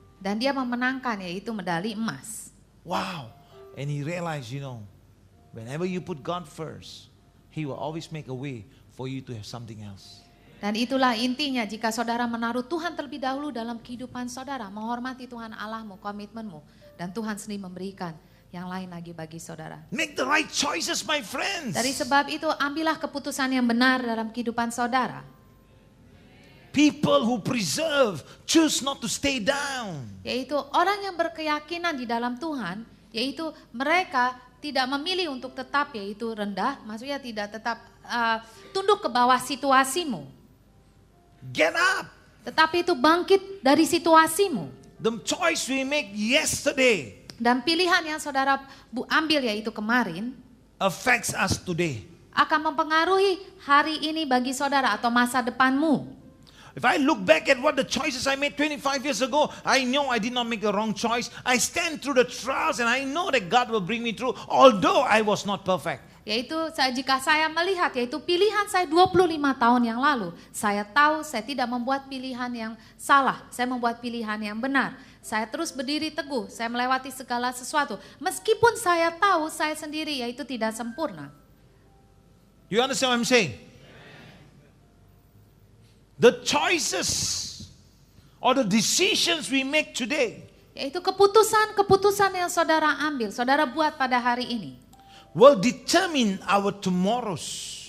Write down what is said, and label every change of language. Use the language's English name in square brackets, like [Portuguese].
[Indonesian] Dan dia memenangkan yaitu medali emas. Wow. [English] And he realized, whenever you put God first, he will always make a way for you to have something else. [Indonesian] Dan itulah intinya jika saudara menaruh Tuhan terlebih dahulu dalam kehidupan saudara. Menghormati Tuhan Allahmu, komitmenmu. Dan Tuhan sendiri memberikan yang lain lagi bagi saudara. [English] Make the right choices, my friends. [Indonesian] Dari sebab itu ambillah keputusan yang benar dalam kehidupan saudara. [English] People who preserve, choose not to stay down. [Indonesian] Yaitu orang yang berkeyakinan di dalam Tuhan, yaitu mereka tidak memilih untuk tetap yaitu rendah, maksudnya tidak tetap tunduk ke bawah situasimu. [English] Get up. [Indonesian] Tetapi itu bangkit dari situasimu. [English] The choice we make yesterday [Indonesian] Dan pilihan yang saudara ambil yaitu kemarin [English] affects us today. [Indonesian] akan mempengaruhi hari ini bagi saudara atau masa depanmu. [English] If I look back at what the choices I made 25 years ago, I know I did not make the wrong choice. I stand through the trials and I know that God will bring me through, although I was not perfect. [Indonesian] Yaitu jika saya melihat yaitu pilihan saya 25 tahun yang lalu, saya tahu saya tidak membuat pilihan yang salah, saya membuat pilihan yang benar. Saya terus berdiri teguh, saya melewati segala sesuatu. Meskipun saya tahu saya sendiri yaitu tidak sempurna. [English] You understand what I'm saying? The choices or the decisions we make today [Indonesian] Yaitu keputusan-keputusan yang saudara ambil, saudara buat pada hari ini [English] will determine our tomorrows.